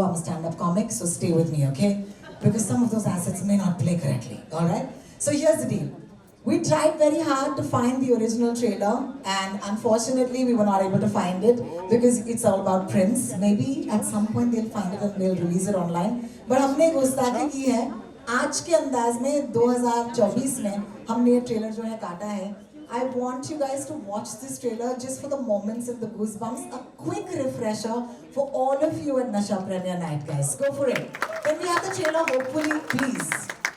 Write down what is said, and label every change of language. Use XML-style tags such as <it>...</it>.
<en>I'm a stand-up comic, so stay with me, okay? Because some of those assets may not play correctly, all right? So here's the deal. We tried very hard to find the original trailer, and unfortunately, we were not able to find it because it's all about Prince. Maybe at some point they'll find it and they'll release it online.</en> <hi>But हमने गुस्ताखी की है. आज के अंदाज में 2024 में हमने ये ट्रेलर जो है काटा है.</hi> <en>I want you guys to watch this trailer just for the moments and the goosebumps. A quick refresher for all of you at Nasha Premiere Night, guys. Go for it. Can we have the trailer, hopefully, please?</en>